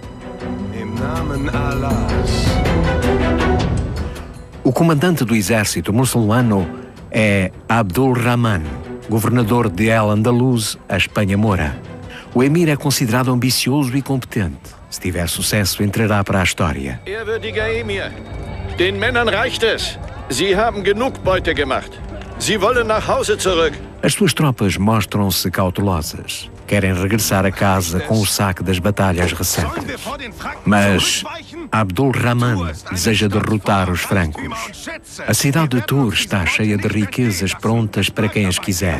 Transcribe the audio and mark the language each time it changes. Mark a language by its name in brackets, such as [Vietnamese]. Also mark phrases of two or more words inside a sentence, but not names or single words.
[Portuguese] O comandante do exército muçulmano é Abdul Rahman, governador de El-Andalus, a Espanha Moura. O emir é considerado ambicioso e competente. Se tiver sucesso, entrará para a história. [German] Ehrwürdiger Emir, den Männern reicht es. Sie haben genug Beute gemacht. Sie wollen nach Hause zurück. [Portuguese] As suas tropas mostram-se cautelosas. Querem regressar a casa com o saque das batalhas recentes. Mas Abdul Rahman deseja derrotar os francos. A cidade de Tours está cheia de riquezas prontas para quem as quiser.